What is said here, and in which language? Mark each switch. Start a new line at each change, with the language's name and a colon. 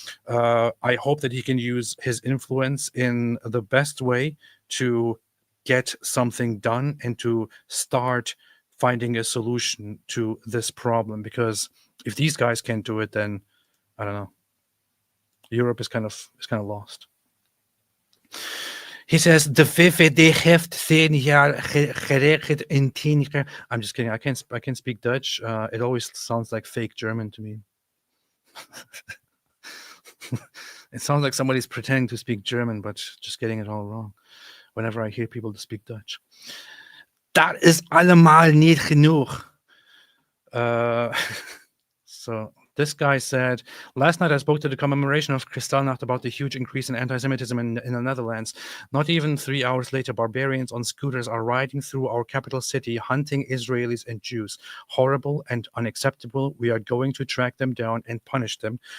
English: I hope that he can use his influence in the best way to get something done and to start finding a solution to this problem, because if these guys can't do it, then I don't know. Europe is kind of lost. He says the
Dutch: VVD heeft 10 jaar geregeld in 10 jaar.
English: I'm just kidding. I can't speak Dutch. It always sounds like fake German to me. It sounds like somebody's pretending to speak German, but just getting it all wrong whenever I hear people to speak Dutch.
Dutch: Dat is allemaal niet genoeg.
English: So this guy said, last night I spoke to the commemoration of Kristallnacht about the huge increase in anti-Semitism in the Netherlands. Not even 3 hours later, barbarians on scooters are riding through our capital city, hunting Israelis and Jews. Horrible and unacceptable. We are going to track them down and punish them.